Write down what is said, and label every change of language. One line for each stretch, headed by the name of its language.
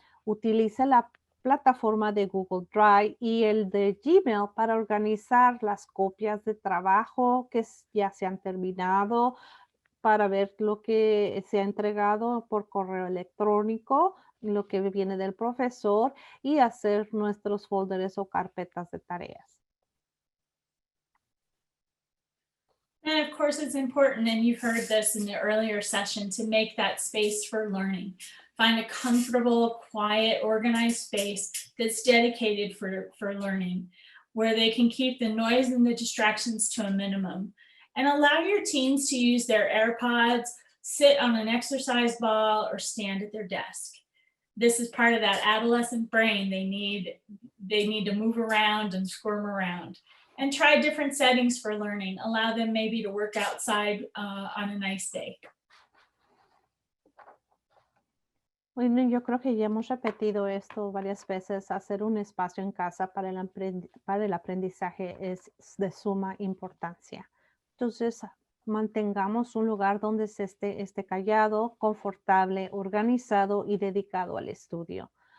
Spanish: Utilice la plataforma de Google Drive y el de Gmail para organizar las copias de trabajo que ya se han terminado, para ver lo que se ha entregado por correo electrónico, lo que viene del profesor y hacer nuestros folders o carpetas de tareas.
English: And of course, it's important, and you've heard this in the earlier session, to make that space for learning. Find a comfortable, quiet, organized space that's dedicated for learning, where they can keep the noise and the distractions to a minimum. And allow your teens to use their AirPods, sit on an exercise ball, or stand at their desk. This is part of that adolescent brain. They need to move around and squirm around. And try different settings for learning. Allow them maybe to work outside on a nice day.
Spanish: Bueno, yo creo que ya hemos repetido esto varias veces. Hacer un espacio en casa para el aprendizaje es de suma importancia. Entonces, mantengamos un lugar donde se esté callado, confortable, organizado y dedicado al estudio.